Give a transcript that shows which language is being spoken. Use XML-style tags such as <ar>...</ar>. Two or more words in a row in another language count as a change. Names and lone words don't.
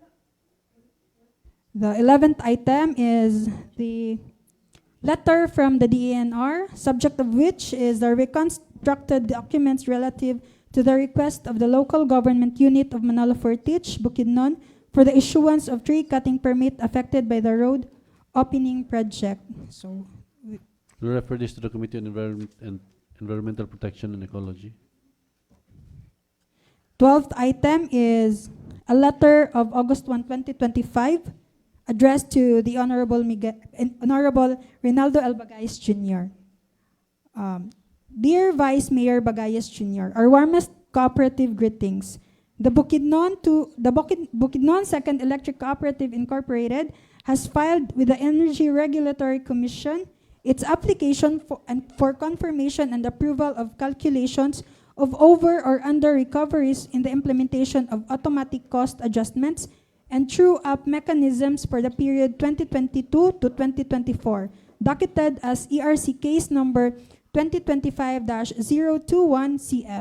<en>The 11th item is the letter from the DENR, subject of which is the reconstructed documents relative to the request of the local government unit of Manalo Fortich, Bukidnon, for the issuance of tree cutting permit affected by the road opening project. So, We'll refer this to the Committee on Environmental Protection and Ecology. 12th item is a letter of August 1, 2025, addressed to the Honorable Reynaldo L. Bagayas Jr. Dear Vice Mayor Bagayas Jr., our warmest cooperative greetings. The Bukidnon 2nd Electric Cooperative Incorporated has filed with the Energy Regulatory Commission its application for confirmation and approval of calculations of over or under recoveries in the implementation of automatic cost adjustments and true-up mechanisms for the period 2022 to 2024, docketed as ERC case number 2025-021-CF.</en>